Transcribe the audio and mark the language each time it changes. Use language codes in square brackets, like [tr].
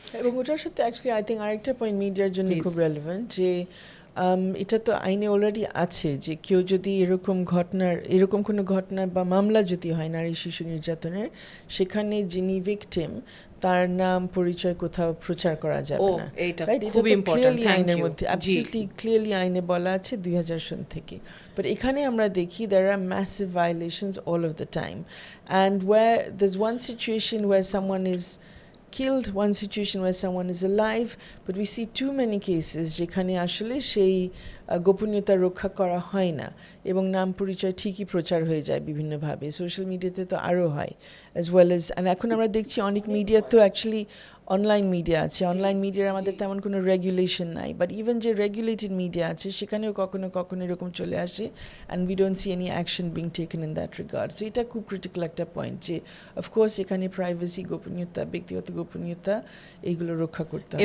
[bn] এবং ওটার সাথে [en] actually I think [bn] আরেকটা পয়েন্ট মিডিয়ার জন্য খুব রেলেভেন্ট, যে এটা তো আইনে অলরেডি আছে যে কেউ যদি এরকম কোনো ঘটনা বা মামলা যদি হয় নারী শিশু নির্যাতনের, সেখানে যিনি ভিকটিম তার নাম পরিচয় কোথাও প্রচার করা যাবে না। এটা তো ক্লিয়ারলি আইনের মধ্যে অ্যাবসলিউটলি ক্লিয়ারলি আইনে বলা আছে 2000 সন থেকে। বাট এখানে আমরা দেখি [en] there are massive violations all of the time, and where there's one situation where someone is killed, one situation where someone is alive, but we see too many cases [bn] যেখানে আসলে সেই গোপনীয়তা রক্ষা করা হয় না এবং নাম পরিচয় ঠিকই প্রচার হয়ে যায় বিভিন্নভাবে। সোশ্যাল মিডিয়াতে তো আরও হয়, [en] as well as, [bn] অ্যান্ড এখন আমরা দেখছি অনেক মিডিয়া তো অ্যাকচুয়ালি অনলাইন মিডিয়া আছে। অনলাইন মিডিয়ার আমাদের তেমন কোনো রেগুলেশন নাই, বাট ইভেন যে রেগুলেটেড মিডিয়া আছে সেখানেও কখনো কখনো এরকম চলে আসে, [en] And we don't see any action being taken in that regard. [bn] So এটা খুব ক্রিটিক্যাল একটা পয়েন্ট যে অফকোর্স এখানে প্রাইভেসি, গোপনীয়তা, ব্যক্তিগত গোপনীয়তা এইগুলো রক্ষা করতে হবে।